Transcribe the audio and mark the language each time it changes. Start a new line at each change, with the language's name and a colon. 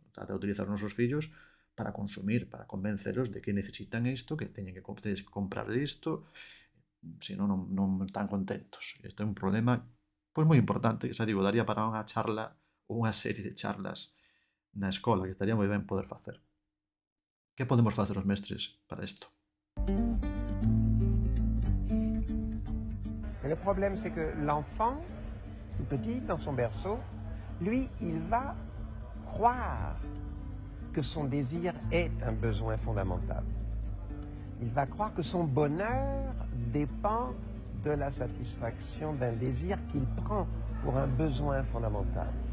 Galician: Trata de utilizar os nosos fillos para consumir, para convenceros de que necesitan isto, que teñen que comprar isto, se non están contentos. Este é un problema pois moi importante, que xa digo, daría para unha charla ou unha serie de charlas na escola, que estaría moi ben poder facer. Que podemos facer os mestres para isto?
French: Le problème, c'est que l'enfant, tout petit, dans son berceau, lui, il va croire que son désir est un besoin fondamental. Il va croire que son bonheur dépend de la satisfaction d'un désir qu'il prend pour un besoin fondamental.